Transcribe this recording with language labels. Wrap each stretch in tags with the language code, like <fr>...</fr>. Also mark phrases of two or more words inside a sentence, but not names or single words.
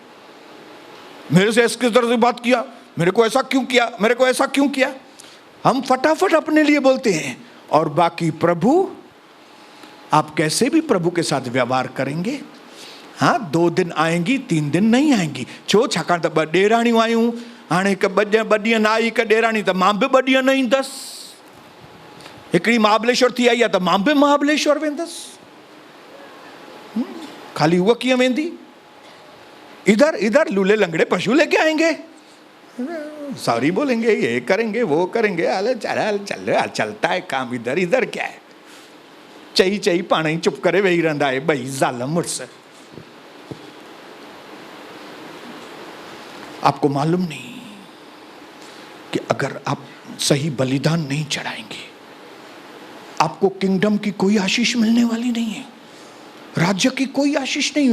<hi>मेरे से किस तरह से बात किया, मेरे को ऐसा क्यों किया, मेरे को ऐसा क्यों किया। हम फटाफट अपने लिए बोलते हैं, और बाकी प्रभु, आप कैसे भी प्रभु के साथ व्यवहार करेंगे। हाँ, 2 दिन आएंगी, 3 दिन नहीं आएंगी।</hi> <sd>छो छाकाणि त 2 ॾेराणियूं आयूं, हाणे हिकु 2 ॾींहं न आई हिकु ॾेराणी, त मां बि 2 ॾींहं न ईंदसि। हिकिड़ी महाबलेश्वर थी आई आहे, त मां बि महाबलेश्वर वेंदसि। खाली उहा कीअं वेंदी?</sd> <hi>इधर इधर लूले लंगड़े पशु लेके आएंगे, सॉरी बोलेंगे, ये करेंगे वो करेंगे। अरे चलता है काम, इधर इधर क्या है।</hi> <sd>चई चई पाण ही चुप करे वेही रहंदा है भई ज़ाल मुड़स।</sd> <hi>आपको मालूम नहीं कि अगर आप सही बलिदान नहीं चढ़ाएंगे, आपको किंगडम की कोई आशीष मिलने वाली नहीं है, राज्य की कोई आशीष नहीं है।</hi>